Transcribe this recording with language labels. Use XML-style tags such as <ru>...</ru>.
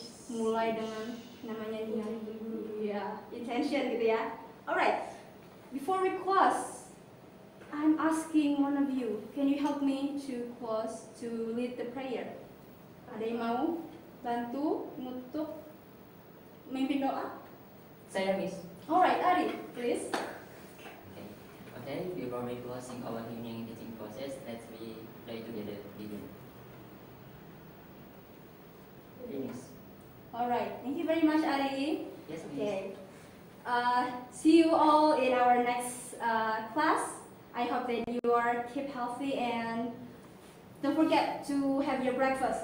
<id>Mulai dengan namanya niat, ya, intention gitu ya.</id> <en>Alright, before we close, I'm asking one of you, can you help me to close, to lead the prayer?</en> <id>Ada yang mau bantu, nutup, memimpin doa? Saya Miss.</id> <en>Alright, Ari, please. Okay, before we closing our evening teaching process, let's we pray together. Begin. Finish. Alright, thank you very much, Ari. Yes, Miss. Okay. See you all in our next class. I hope that you are keep healthy and don't forget to have your breakfast.</en>